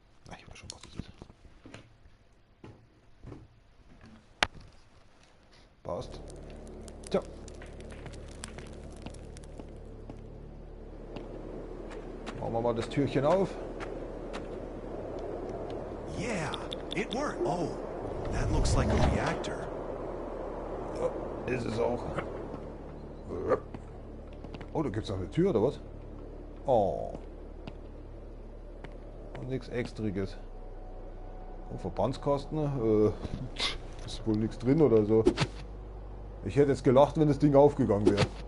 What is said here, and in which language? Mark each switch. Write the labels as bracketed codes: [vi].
[de] Ach, ich weiß schon, was das ist. Passt. Tja. Machen wir mal das Türchen auf. [en] Yeah, it worked. Oh, that looks like a reactor. [de] Ja, ist es auch. Oh, da gibt es noch eine Tür, oder was? Oh. Und nichts Extriges. Und Verbandskasten. Ist wohl nichts drin oder so. Ich hätte jetzt gelacht, wenn das Ding aufgegangen wäre.